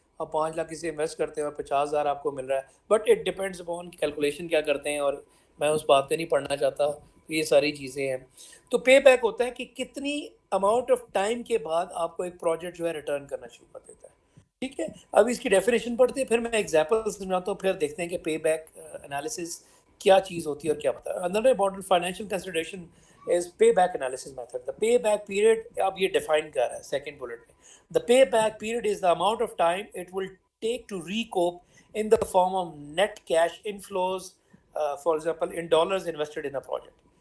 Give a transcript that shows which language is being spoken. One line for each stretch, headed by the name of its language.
Urdu: آپ 5 لاکھ اسے انویسٹ کرتے ہیں اور 50,000 آپ کو مل رہا ہے.
English: but it depends upon calculation
Urdu: کیا کرتے ہیں، اور میں اس بات پہ نہیں پڑھنا چاہتا. یہ ساری چیزیں ہیں. تو پے بیک ہوتا ہے کہ کتنی اماؤنٹ آف ٹائم کے بعد آپ کو ایک پروجیکٹ جو ہے ریٹرن کرنا شروع کر دیتا ہے. ٹھیک ہے. اب اس کی ڈیفینیشن پڑھتے ہیں، پھر میں ایگزامپل سمجھاتا ہوں، پھر دیکھتے ہیں کہ پے بیک انالیسس کیا چیز ہوتی ہے اور کیا ہوتا ہے.
English: Another important financial consideration is pay back analysis method. The pay back period
Urdu: اب یہ ڈیفائن کر رہا ہے سیکنڈ بلٹ میں.
English: The pay back period is the amount of time it will take to recoup in the form of net cash inflows, for example in dollars invested in a project.